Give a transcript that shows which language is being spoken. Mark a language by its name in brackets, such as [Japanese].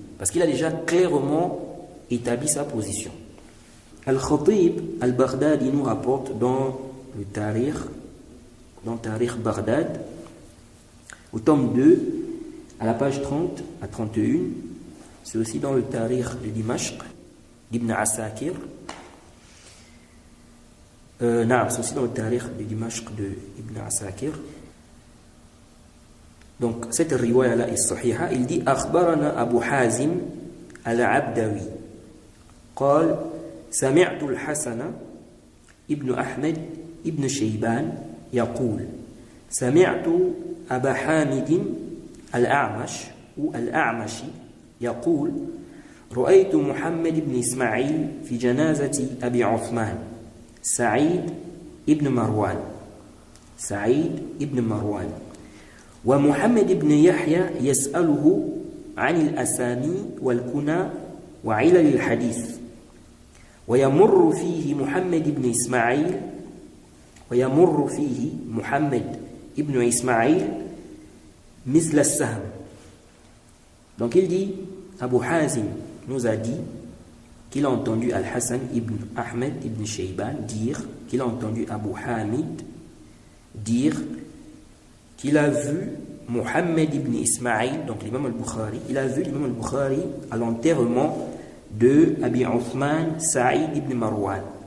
[French] Parce qu'il a déjà clairement établi sa position. Al-Khatib al-Baghdadi nous rapporte dans le Tarikh, dans Tarikh Baghdad, au tome 2, à la page 30 à 31, c'est aussi dans le Tarikh de Dimashq, d'Ibn Asakir. C'est aussi dans le Tarikh de Dimashq de Ibn Asakir. Donc, cette riwaya-là est sahiha. Il dit Akhbarana Abu Hazim al-Abdawi. [Arabic] قال سمعت الحسن ابن أحمد ابن شيبان يقول سمعت أبا حامد الأعمش الأعمشي يقول رأيت محمد بن إسماعيل في جنازة أبي عثمان سعيد ابن مروان ومحمد بن يحيى يسأله عن الأسامي والكنى وعلل الحديث ويمر فيه محمد بن إسماعيل مثل السهم. [French] Donc il dit, Abu Hazim nous a dit qu'il a entendu Al-Hassan ibn Ahmed ibn Shayban dire, qu'il a entendu Abu Hamid dire qu'il a vu Muhammad ibn Ismail, donc l'imam al-Bukhari, il a vu l'imam al-Bukhari à l'enterrement de Abi Uthman Sa'id ibn Marwan.